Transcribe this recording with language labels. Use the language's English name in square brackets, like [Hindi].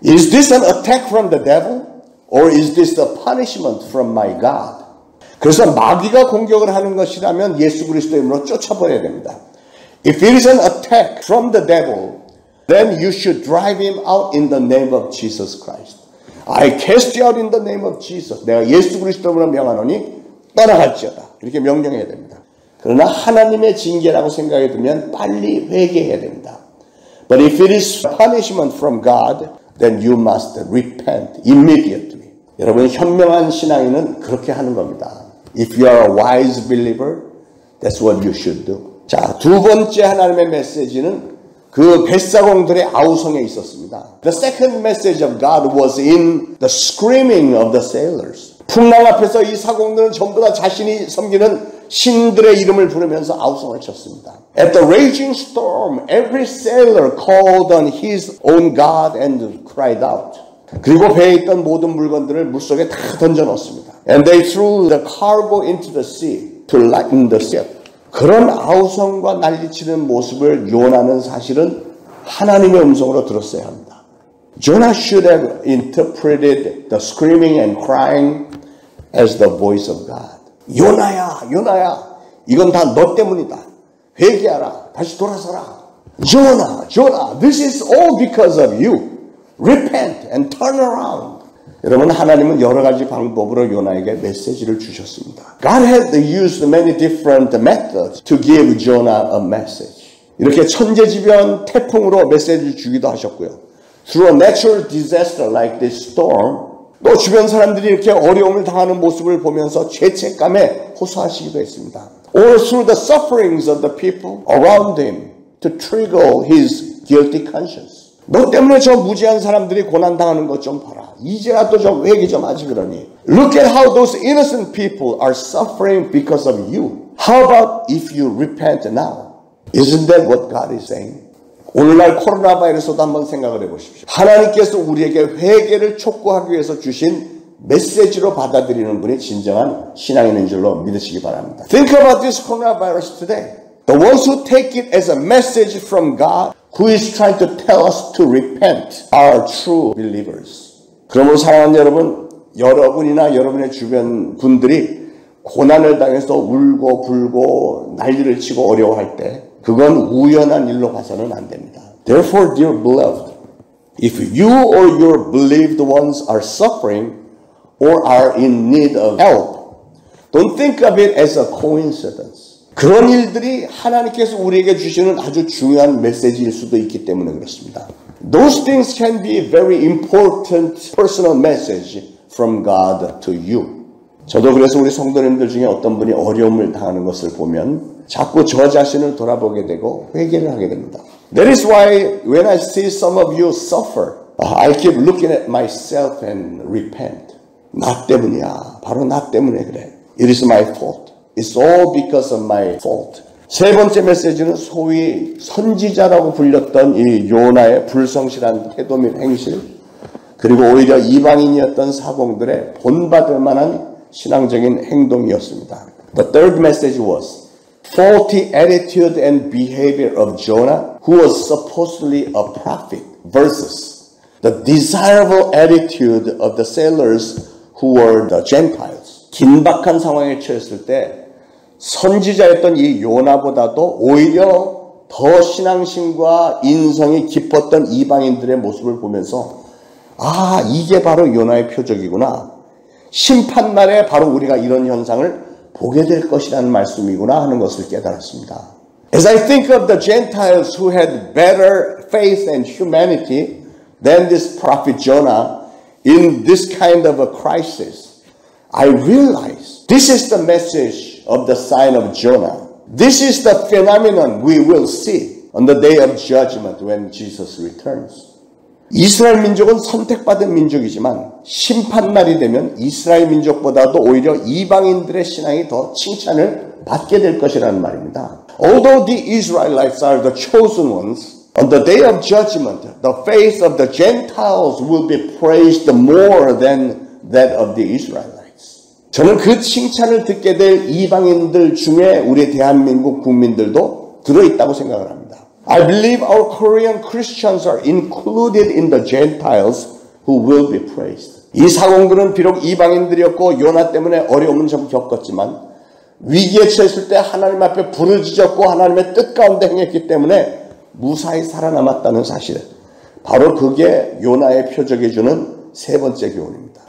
[English] Is this an attack from the devil? Or is this the punishment from my God? [Korean] 그래서 마귀가 공격을 하는 것이라면 예수 그리스도의 이름으로 쫓아버려야 됩니다. [English] If it is an attack from the devil, then you should drive him out in the name of Jesus Christ. I cast you out in the name of Jesus. [Korean] 내가 예수 그리스도로 명하노니 떠나갈지어다. 이렇게 명령해야 됩니다. 그러나 하나님의 징계라고 생각이 들면 빨리 회개해야 됩니다. [English] But if it is punishment from God, then you must repent immediately. [Korean] 여러분 현명한 신앙인은 그렇게 하는 겁니다. [English] If you are a wise believer, that's what you should do. [Korean] 자, 두 번째 하나님의 메시지는 그 뱃사공들의 아우성에 있었습니다. [English] The second message of God was in the screaming of the sailors. [Korean] 풍랑 앞에서 이 사공들은 전부 다 자신이 섬기는 신들의 이름을 부르면서 아우성을 쳤습니다. [English] At the raging storm, every sailor called on his own God and cried out. [Korean] 그리고 배에 있던 모든 물건들을 물속에 다 던져 넣었습니다. [English] And they threw the cargo into the sea to lighten the ship. [Korean] 그런 아우성과 난리치는 모습을 요나는 사실은 하나님의 음성으로 들었어야 합니다. [English] Jonah should have interpreted the screaming and crying as the voice of God. [Korean] 요나야, 요나야, 이건 다 너 때문이다. 회개하라, 다시 돌아서라. [English] Jonah, Jonah, this is all because of you. Repent and turn around. [Korean] 여러분, 하나님은 여러 가지 방법으로 요나에게 메시지를 주셨습니다. [English] God had used many different methods to give Jonah a message. [Korean] 이렇게 천재지변 태풍으로 메시지를 주기도 하셨고요. [English] Through a natural disaster like this storm, [Korean] 또 주변 사람들이 이렇게 어려움을 당하는 모습을 보면서 죄책감에 호소하시기도 했습니다. [English] Or through the sufferings of the people around him to trigger his guilty conscience. [Korean] 너 때문에 저 무지한 사람들이 고난당하는 것 좀 봐라. 이제라도 좀 회개 좀 하지 그러니. [English] Look at how those innocent people are suffering because of you. How about if you repent now? Isn't that what God is saying? [Korean] 오늘날 코로나 바이러스도 한번 생각을 해보십시오. 하나님께서 우리에게 회개를 촉구하기 위해서 주신 메시지로 받아들이는 분이 진정한 신앙인인 줄로 믿으시기 바랍니다. [English] Think about this coronavirus today. The ones who take it as a message from God, who is trying to tell us to repent, are true believers. [Korean] 그러므로 사랑하는 여러분, 여러분이나 여러분의 주변 분들이 고난을 당해서 울고 불고 난리를 치고 어려워할 때 그건 우연한 일로 봐서는 안 됩니다. [English] Therefore, dear beloved, if you or your believed ones are suffering or are in need of help, don't think of it as a coincidence. [Korean] 그런 일들이 하나님께서 우리에게 주시는 아주 중요한 메시지일 수도 있기 때문에 그렇습니다. [English] Those things can be a very important personal message from God to you. [Korean] 저도 그래서 우리 성도님들 중에 어떤 분이 어려움을 당하는 것을 보면 자꾸 저 자신을 돌아보게 되고 회개를 하게 됩니다. [English] That is why when I see some of you suffer, I keep looking at myself and repent. [Korean] 나 때문이야. 바로 나 때문에 그래. [English] It is my fault. It's all because of my fault. [Korean] 세 번째 메시지는 소위 선지자라고 불렸던 이 요나의 불성실한 태도 및 행실, 그리고 오히려 이방인이었던 사공들의 본받을 만한 신앙적인 행동이었습니다. [English] The third message was faulty attitude and behavior of Jonah, who was supposedly a prophet, versus the desirable attitude of the sailors who were the Gentiles. [Korean] 긴박한 상황에 처했을 때 선지자였던 이 요나보다도 오히려 더 신앙심과 인성이 깊었던 이방인들의 모습을 보면서 아, 이게 바로 요나의 표적이구나. 심판날에 바로 우리가 이런 현상을 보게 될 것이라는 말씀이구나 하는 것을 깨달았습니다. [English] As I think of the Gentiles who had better faith and humanity than this prophet Jonah in this kind of a crisis, I realize this is the message of the sign of Jonah. This is the phenomenon we will see on the day of judgment when Jesus returns. [Korean] 이스라엘 민족은 선택받은 민족이지만 심판날이 되면 이스라엘 민족보다도 오히려 이방인들의 신앙이 더 칭찬을 받게 될 것이라는 말입니다. [English] Although the Israelites are the chosen ones, on the day of judgment, the faith of the Gentiles will be praised more than that of the Israelites. [Korean] 저는 그 칭찬을 듣게 될 이방인들 중에 우리 대한민국 국민들도 들어있다고 생각을 합니다. [English] I believe our Korean Christians are included in the Gentiles who will be praised. [Korean] 이 사공들은 비록 이방인들이었고 요나 때문에 어려움은 좀 겪었지만 위기에 처했을 때 하나님 앞에 부르짖었고 하나님의 뜻 가운데 행했기 때문에 무사히 살아남았다는 사실. 바로 그게 요나의 표적해 주는 세 번째 교훈입니다.